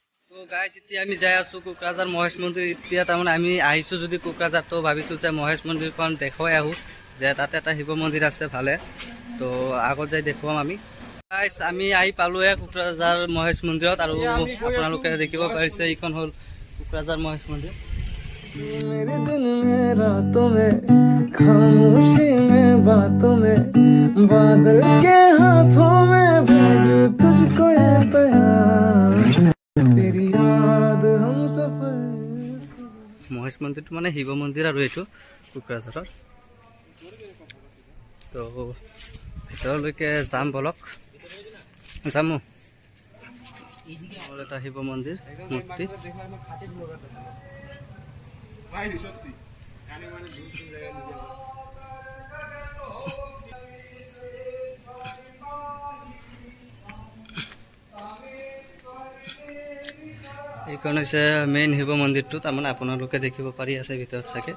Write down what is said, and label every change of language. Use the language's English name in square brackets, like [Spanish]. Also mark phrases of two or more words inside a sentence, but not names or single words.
[Assamese] তো গাইজ এতিয়া আমি যাই আছো কোকৰাঝাৰ মহেশ মন্দিৰ। এতিয়া তাৰমানে আমি আহিছো যদি কোকৰাঝাৰ, তো ভাবিছো যে মহেশ মন্দিৰখন দেখুৱাই আহো, যে তাতে এটা শিৱ মন্দিৰ আছে ভালে, তো আগত যাই দেখুৱাম আমি। গাইজ আমি আহি পালোৱে কোকৰাঝাৰ মহেশ মন্দিৰত, আৰু আপোনালোকে দেখিব পাৰিছে এইখন হ'ল কোকৰাঝাৰ মহেশ মন্দিৰ। [Hindi] मेरे दिन में रातों में खामोशी में बातों में बादल के हाथों में भेजू तुझको ये प्यार तेरी याद हम सफर। [Assamese] মহেশ মন্দিৰটো মানে শিৱ মন্দিৰ আৰু এইটো কোকৰাঝাৰৰ। তো ভিতৰলৈকে যাম, বলক যামো। এটা শিৱ মন্দিৰ মূৰ্তি। এইখন হৈছে মেইন শিৱ মন্দিৰটো, তাৰমানে আপোনালোকে দেখিব পাৰি আছে ভিতৰত চাগে।